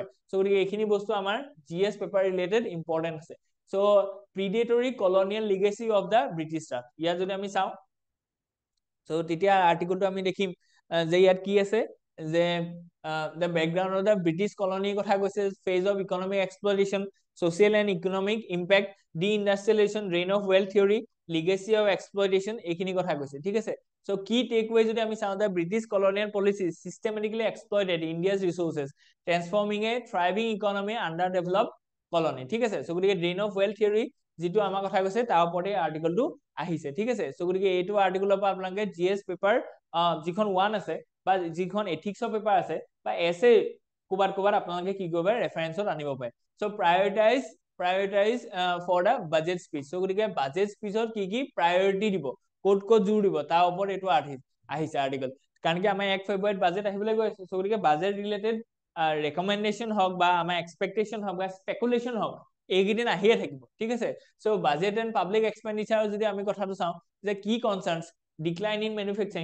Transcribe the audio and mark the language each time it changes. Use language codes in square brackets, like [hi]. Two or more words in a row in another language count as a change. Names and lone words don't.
[as] সো গতিকে এইখিনি বস্তু আমাৰ GS [en] paper related important [as] আছে। [en] so predatory colonial legacy of the British Raj, [as] ইয়াত যদি আমি চাওঁ সো তেতিয়া আৰ্টিকলটো আমি দেখিম যে ইয়াত কি আছে, যে [en] the background of the British colony [as] কথা কৈছে, [en] phase of economic exploitation, social and economic impact, deindustrialization, reign of wealth theory, legacy of exploitation, [as] এইখিনি কথা কৈছে, ঠিক আছে। [en] সো [as] কি টেকওয়ে যদি আমি চাওঁ, [en] the British colonial policy systematically exploited India's resources, transforming a thriving economy under developed colony, [as] ঠিক আছে। সো গতিকে [en] reign of wealth theory [as] যিটো আমাৰ কথা কৈছে তাৰ ওপৰতে আৰ্টিকলটো আহিছে, ঠিক আছে। সো গতিকে এইটো আৰ্টিকলৰ পৰা আপোনালোকে GS পেপাৰ যিখন 1 আছে বা যিখন এথিক্সৰ পেপাৰ আছে বা এছে ক'বাত আপোনালোকে কি কৰিব পাৰে, ৰেফাৰেন্সত আনিব পাৰে। [en] সো prioritize for the budget speech। [as] সো গতিকে [en] budget speech [as] কি কি প্ৰায়ৰিটি দিব, ক'ত জোৰ দিব, তাৰ ওপৰত এইটো আহিছে আৰ্টিকল। কাৰণ কি আমাৰ 1 ফেব্ৰুৱাৰীত বাজেট আহিবলৈ গৈ আছে। সো গতিকে [en] budget related recommendation [as] হওক বা আমাৰ এক্সপেক্টেশ্যন হওক বা স্পেকুলেশ্যন হওক, এইকেইদিন আহিয়ে থাকিব, ঠিক আছে। [en] so budget and public expenditure [as] যদি আমি কথাটো চাওঁ, যে কি [en] concerns, decline in manufacturing.